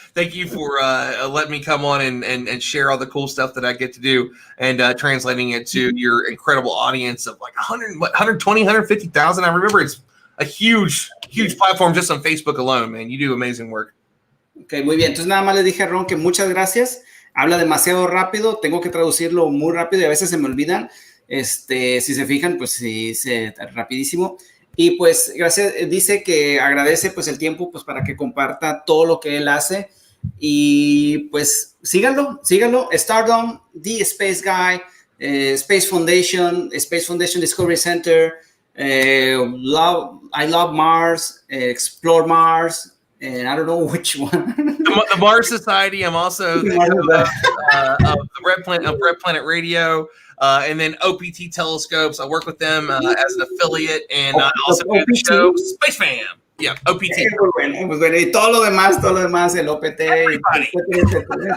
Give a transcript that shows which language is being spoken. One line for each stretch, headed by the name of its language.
English: Thank you for letting me come on and share all the cool stuff that I get to do and translating it to your incredible audience of like 120, 150,000. I remember it's a huge platform just on Facebook alone, man. You do amazing work.
Spanish: Ok, muy bien. Entonces nada más le dije a Ron que muchas gracias. Habla demasiado rápido. Tengo que traducirlo muy rápido y a veces se me olvidan. Si se fijan, pues sí, rapidísimo. Y pues gracias. Dice que agradece pues el tiempo pues para que comparta todo lo que él hace. Y pues síganlo. Stardom, The Space Guy, Space Foundation Discovery Center, I Love Mars, Explore Mars.
English: And I don't know which one. The Mars Society. I'm also the Red Planet Radio, and then OPT Telescopes. I work with them as an affiliate, and I also do the show Space Fam. Yeah, OPT.
Spanish: Pues bueno, y todo lo demás, el OPT, etcétera.